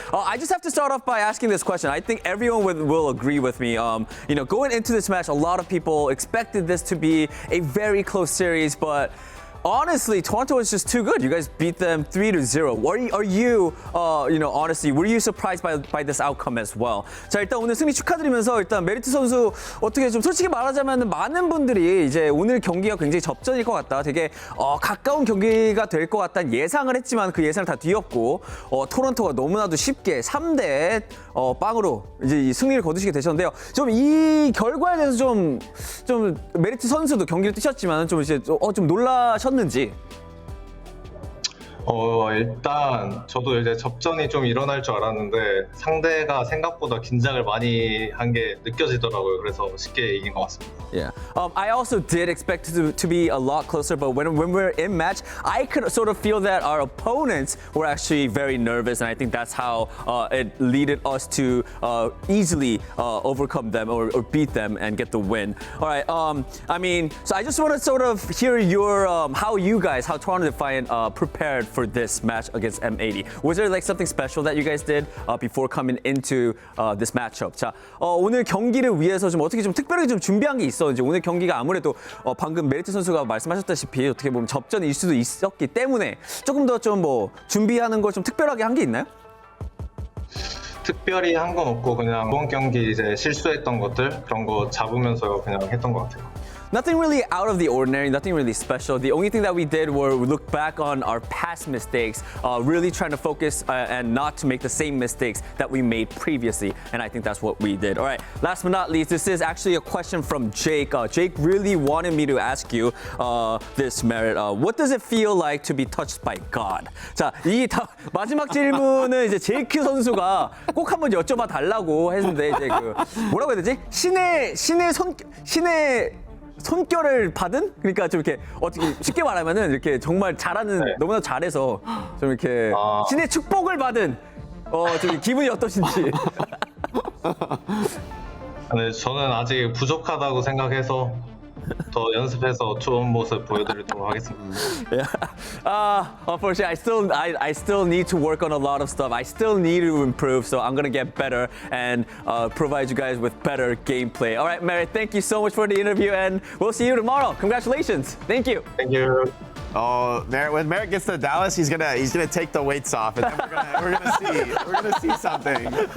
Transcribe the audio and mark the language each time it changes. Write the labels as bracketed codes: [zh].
[en] I just have to start off by asking this question. I think everyone will agree with me. Going into this match, a lot of people expected this to be a very close series, but honestly, Toronto is just too good. You guys beat them 3-0. Are you, honestly, were you surprised by this outcome as well? [ko] 자, 일단 오늘 승리 축하드리면서 일단 메리트 선수 어떻게 좀 솔직히 말하자면 많은 분들이 이제 오늘 경기가 굉장히 접전일 것 같다. 되게 가까운 경기가 될 것 같다는 예상을 했지만 그 예상을 다 뒤엎고 토론토가 너무나도 쉽게 3대 빵으로 이제 이 승리를 거두시게 되셨는데요. 좀 이 결과에 대해서 좀 메리트 선수도 경기를 뛰셨지만 좀 이제 좀 놀라셨는지. 일단 저도 이제 접전이 좀 일어날 줄 알았는데 상대가 생각보다 긴장을 많이 한 게 느껴지더라고요. 그래서 쉽게 이긴 것 같습니다. [en] Yeah. I also did expect it to be a lot closer, but when we're in match, I could sort of feel that our opponents were actually very nervous, and I think that's how it led us to easily overcome them or beat them and get the win. All right. So I just want to sort of hear your how Toronto Defiant prepared for this match against M80. Was there like something special that you guys did before coming into this matchup? [ko] 자, 오늘 경기를 위해서 좀 어떻게 좀 특별하게 좀 준비한 게 있었는지. 오늘 경기가 아무래도 방금 메리트 선수가 말씀하셨다시피 어떻게 보면 접전일 수도 있었기 때문에 조금 더 좀 준비하는 걸 좀 특별하게 한 게 있나요? 특별히 한 건 없고 그냥 이번 경기 이제 실수했던 것들 그런 거 잡으면서 그냥 했던 것 같아요. [en] Nothing really out of the ordinary, nothing really special. The only thing that we did were we look back on our past mistakes, really trying to focus and not to make the same mistakes that we made previously. And I think that's what we did. All right, last but not least, this is actually a question from Jake. Jake really wanted me to ask you this, Merit. What does it feel like to be touched by God? [ko] 자, 마지막 질문은 이제 제이크 선수가 꼭 한번 여쭤봐 달라고 했는데 이제 뭐라고 해야 되지? 신의 손결을 받은? 그러니까 좀 이렇게 어떻게 쉽게 말하면은 이렇게 정말 잘하는 너무나 잘해서 좀 이렇게 신의 축복을 받은 좀 기분이 어떠신지. 네, 저는 아직 부족하다고 생각해서 더 연습해서 좋은 모습 보여드리도록 하겠습니다. [en] Yeah. Unfortunately, I still need to work on a lot of stuff. I still need to improve, so I'm gonna get better and provide you guys with better gameplay. All right, Merritt, thank you so much for the interview, and we'll see you tomorrow. Congratulations. Thank you. Thank you. Oh, when Merritt gets to Dallas, he's gonna take the weights off, and then we're gonna see something.